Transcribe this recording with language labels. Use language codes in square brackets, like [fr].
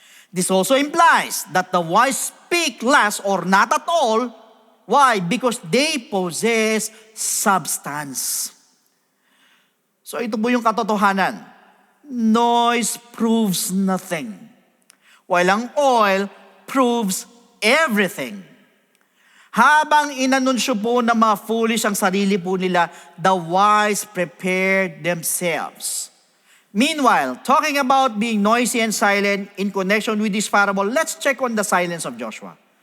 [en] This also implies that the wise speak less or not at all. Why? Because they possess substance. [tl] So ito po yung katotohanan. [en] Noise proves nothing, while ang oil proves everything. [tl] Habang inanunsyo po ng mga foolish ang sarili po nila, [en] the wise prepared themselves. Meanwhile, talking about being noisy and silent in connection with this parable, let's check on the silence of Joshua.